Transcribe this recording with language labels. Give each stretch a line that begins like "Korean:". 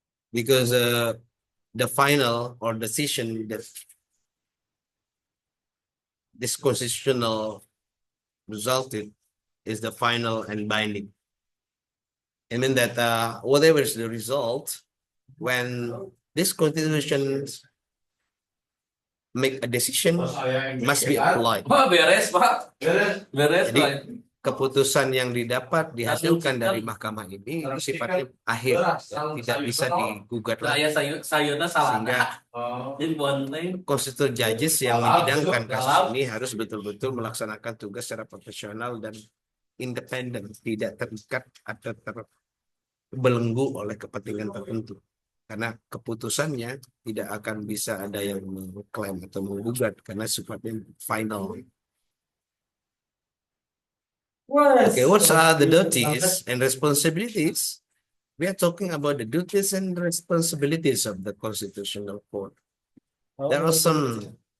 English: Because the final or decision that this constitutional resulted is the final and binding. I mean that whatever is the result, when this constitution make a decision, must be applied.
Indonesian: Beres, Pak. Beres, Jadi, Pak. keputusan yang dihasilkan dari mahkamah ini sifatnya akhir, tidak bisa digugat lagi. Sayurnya salah. Sehingga constitutional judges yang menyidangkan kasus ini harus betul-betul melaksanakan tugas secara profesional dan independen, tidak terikat atau terbelenggu oleh kepentingan tertentu. Karena keputusannya tidak akan bisa ada yang mengklaim atau menggugat karena sifatnya final.
English: Okay, what are the duties and responsibilities? We are talking about the duties and responsibilities of the Constitutional Court. There are some.